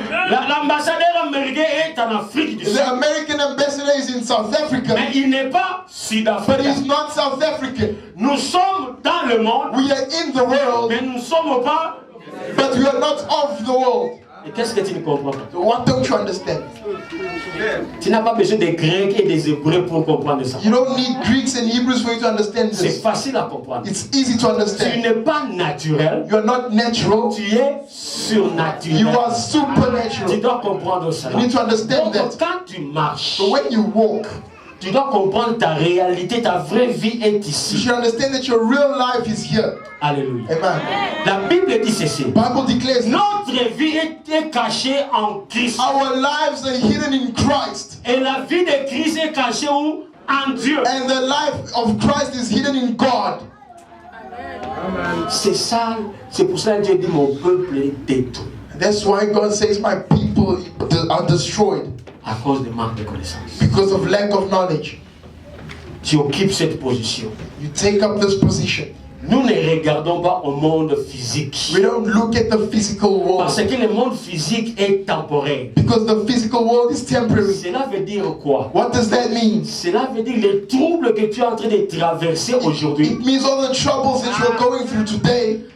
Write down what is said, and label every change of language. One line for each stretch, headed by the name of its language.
French: L'ambassadeur américain est en Afrique du Sud,
English: The American ambassador is in South Africa,
French: mais il n'est pas
English: but
French: sud-africain.
English: he's not South African.
French: Nous sommes dans le monde,
English: We are in the world,
French: mais nous ne sommes pas.
English: but we are not of the world.
French: Et qu'est-ce que tu ne comprends pas?
English: So what don't you understand?
French: Tu n'as pas besoin des Grecs et des Hébreux pour comprendre ça.
English: You don't need Greeks and Hebrews for you to understand
French: C'est
English: this.
French: facile à comprendre.
English: It's easy to
French: Tu
English: understand.
French: n'es pas naturel,
English: You are not natural.
French: tu es surnaturel.
English: You are
French: Tu
English: supernatural.
French: dois comprendre cela.
English: You need to understand
French: Donc,
English: that.
French: quand tu marches,
English: So when you walk,
French: tu dois comprendre ta réalité, ta vraie vie est
English: you
French: ici.
English: should understand that your real life is here. Alléluia. Amen.
French: La Bible dit ceci.
English: Bible declares this.
French: Notre vie est cachée en Christ.
English: Our lives are hidden in Christ.
French: Et la vie de Christ est cachée où? En Dieu.
English: And the life of Christ is hidden in God.
French: C'est ça. C'est pour ça que Dieu dit mon peuple est détruit.
English: That's why God says my people are destroyed
French: À cause de manque de connaissance.
English: because of lack of knowledge.
French: Tu occupes cette position.
English: You take up this position.
French: Nous ne regardons pas au monde physique.
English: We don't look at the physical world.
French: Parce que le monde physique est temporaire.
English: Because the physical world is temporary.
French: Cela veut dire quoi?
English: What does that mean?
French: Cela veut dire les troubles que tu es en train de traverser aujourd'hui
English: It means all the troubles that you're going through today